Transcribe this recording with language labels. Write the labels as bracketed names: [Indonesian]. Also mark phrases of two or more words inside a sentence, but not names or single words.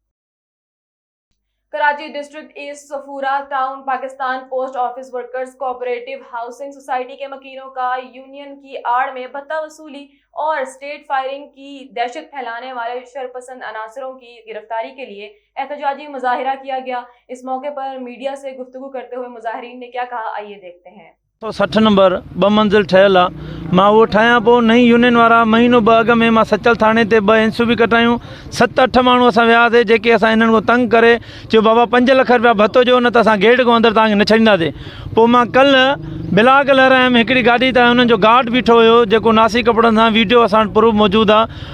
[Urdu] کراچی ڈسٹرکٹ ایسٹ صفورہ ٹاؤن پاکستان پوسٹ آفس ورکرز کوآپریٹو ہاؤسنگ سوسائٹی کے مکینوں کا یونین کی آڑ میں بھتہ وصولی اور اسٹریٹ فائرنگ کی دہشت پھیلانے والے شرپسند عناصروں کی گرفتاری کے لیے احتجاجی مظاہرہ کیا گیا۔ اس موقع پر میڈیا سے گفتگو کرتے ہوئے مظاہرین نے کیا کہا، آئیے دیکھتے ہیں۔ [Sindhi] 160 नंबर 2 मंज़िल ठहियल आहे। मां उहो ठाहियां पोइ नई यूनियन वारा महीनो ॿ अॻ में मां सचल थाणे ते 2 इंसूं बि कटायूं। 7-8 माण्हू असां वियासीं जेके असां हिननि को तंग करे चयो बाबा 5 लख रुपया भत्तो ॾियो न त असां गेट खां अंदरि तव्हांखे न छॾींदासीं। पोइ मां कल्ह बिलाक लहरायमि, हिकिड़ी गाॾी त हुननि जो गार्ड बीठो हुयो जेको नासी कपिड़नि सां, वीडियो असां प्रूफ मौजूदु आहे।